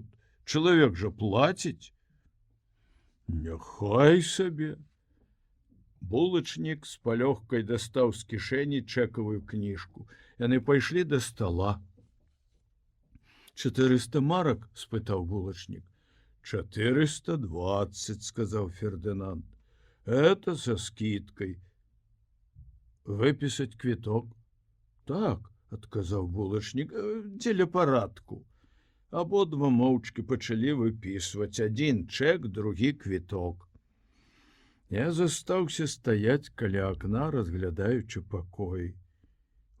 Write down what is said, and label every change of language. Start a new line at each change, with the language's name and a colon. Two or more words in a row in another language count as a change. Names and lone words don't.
Belarusian: Чалавек жа плаціць. Няхай сабе. Булачнік з палёгкай дастаў з кішэні чэкавую кніжку. Яны пайшлі да стала. 400 марак? — спытаў булачнік. 420, — сказаў Фердынанд.
Russian: Это со скидкой.
Belarusian: Выпісаць квіток? Так, — адказаў булачнік, — дзеля парадку. Абодва моўчкі пачалі выпісваць. Адзін чэк, другі квіток. Я застаўся стаяць каля акна, разглядаючы пакой.